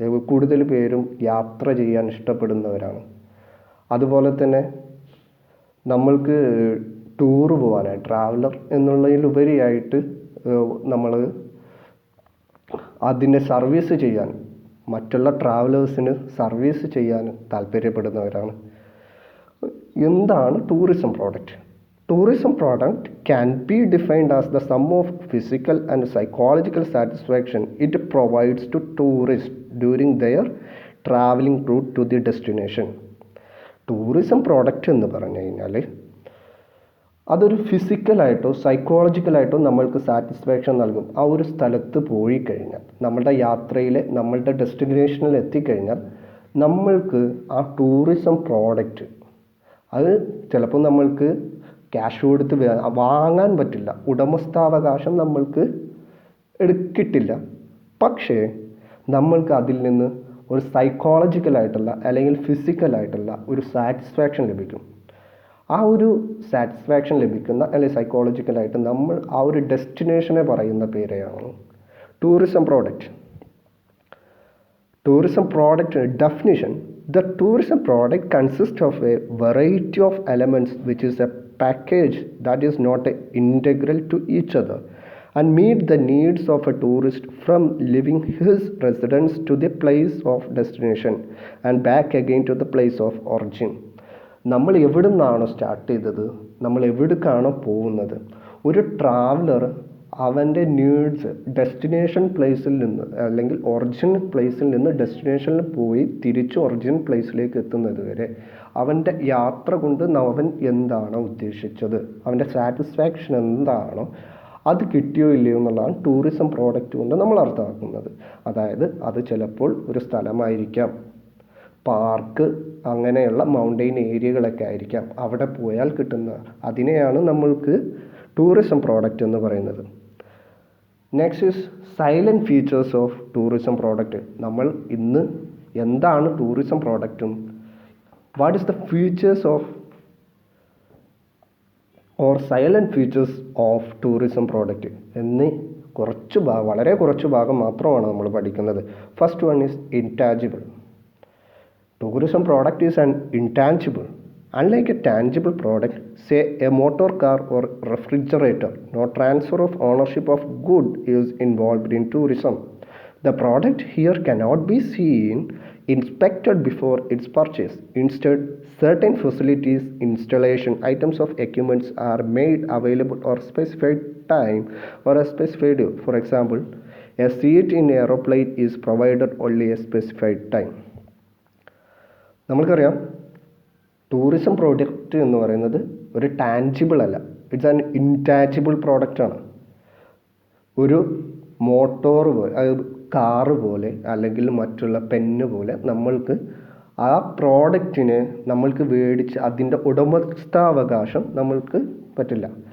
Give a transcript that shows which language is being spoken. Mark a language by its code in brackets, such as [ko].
[ml] കൂടുതൽ പേരും യാത്ര ചെയ്യാൻ ഇഷ്ടപ്പെടുന്നവരാണ്. അതുപോലെ തന്നെ നമ്മൾക്ക് ടൂറ് പോകാനായി, ട്രാവലർ എന്നുള്ളതിലുപരിയായിട്ട് നമ്മൾ അതിനെ സർവീസ് ചെയ്യാൻ, മറ്റുള്ള ട്രാവലേഴ്സിന് സർവീസ് ചെയ്യാൻ താല്പര്യപ്പെടുന്നവരാണ്. എന്താണ് tourism product? [en] Tourism product can be defined as the sum of physical and psychological satisfaction it provides to tourists during their traveling route to the destination. [ml] Tourism product എന്ന് പറഞ്ഞു കഴിഞ്ഞാൽ അതൊരു ഫിസിക്കലായിട്ടോ സൈക്കോളജിക്കലായിട്ടോ നമ്മൾക്ക് സാറ്റിസ്ഫാക്ഷൻ നൽകും. ആ ഒരു സ്ഥലത്ത് പോയി കഴിഞ്ഞാൽ, നമ്മളുടെ യാത്രയിൽ നമ്മളുടെ ഡെസ്റ്റിനേഷനിൽ എത്തിക്കഴിഞ്ഞാൽ നമ്മൾക്ക് ആ ടൂറിസം പ്രോഡക്റ്റ് അത് ചിലപ്പോൾ നമ്മൾക്ക് ക്യാഷ് കൊടുത്ത് വാങ്ങാൻ പറ്റില്ല, ഉടമസ്ഥാവകാശം നമ്മൾക്ക് കിട്ടില്ല. പക്ഷേ നമ്മൾക്ക് അതിൽ നിന്ന് ഒരു സൈക്കോളജിക്കലായിട്ടുള്ള അല്ലെങ്കിൽ ഫിസിക്കലായിട്ടുള്ള ഒരു സാറ്റിസ്ഫാക്ഷൻ ലഭിക്കും. ആ ഒരു സാറ്റിസ്ഫാക്ഷൻ ലഭിക്കുന്ന അല്ലെങ്കിൽ സൈക്കോളജിക്കലായിട്ട് നമ്മൾ ആ ഒരു ഡെസ്റ്റിനേഷനെ പറയുന്ന പേരെയാണ് tourism product. [en] Tourism product definition: the tourism product consists of a variety of elements which is a package that is not integral to each other and meet the needs of a tourist from leaving his residence to the place of destination and back again to the place of origin. [ml] നമ്മൾ എവിടെ നിന്നാണോ start ചെയ്തത്, നമ്മൾ എവിടേക്കാണോ പോകുന്നത്, ഒരു traveller അവൻ്റെ needs destination പ്ലേസിൽ നിന്ന് അല്ലെങ്കിൽ ഒറിജിനൽ പ്ലേസിൽ നിന്ന് ഡെസ്റ്റിനേഷനിൽ പോയി തിരിച്ച് ഒറിജിനൽ പ്ലേസിലേക്ക് എത്തുന്നത് വരെ അവൻ്റെ യാത്ര കൊണ്ട് അവൻ എന്താണോ ഉദ്ദേശിച്ചത്, അവൻ്റെ സാറ്റിസ്ഫാക്ഷൻ എന്താണോ അത് കിട്ടിയോ ഇല്ലയോ എന്നുള്ളതാണ് ടൂറിസം പ്രോഡക്റ്റ് കൊണ്ട് നമ്മൾ അർത്ഥമാക്കുന്നത്. അതായത് അത് ചിലപ്പോൾ ഒരു സ്ഥലമായിരിക്കാം, പാർക്ക്, അങ്ങനെയുള്ള മൗണ്ടെയിൻ ഏരിയകളൊക്കെ ആയിരിക്കാം. അവിടെ പോയാൽ കിട്ടുന്ന അതിനെയാണ് നമ്മൾക്ക് ടൂറിസം പ്രോഡക്റ്റ് എന്ന് പറയുന്നത്. [en] Next is salient features of tourism product. [ml] നമ്മൾ ഇന്ന് എന്താണ് tourism പ്രോഡക്റ്റും [en] what is the features of or salient features of tourism product [ml] എന്നീ വളരെ കുറച്ച് ഭാഗം മാത്രമാണ് നമ്മൾ പഠിക്കുന്നത്. [en] First one is intangible. Tourism product is an intangible. Unlike a tangible product, say a motor car or refrigerator, no transfer of ownership of good is involved in tourism. The product here cannot be seen, inspected before its purchase. Instead, certain facilities, installation, items of equipments are made available or specified time or a specified. For example, a seat in an aeroplane is provided only a specified time. [ml] നമ്മൾക്കറിയാം tourism product എന്ന് പറയുന്നത് ഒരു tangible അല്ല, [en] it's an intangible [ml] പ്രോഡക്റ്റാണ്. ഒരു motor പോലെ, car പോലെ അല്ലെങ്കിൽ മറ്റുള്ള പെന്ന് പോലെ നമ്മൾക്ക് ആ പ്രോഡക്റ്റിനെ നമ്മൾക്ക് മേടിച്ച് അതിൻ്റെ ഉടമസ്ഥാവകാശം നമ്മൾക്ക് പറ്റില്ല.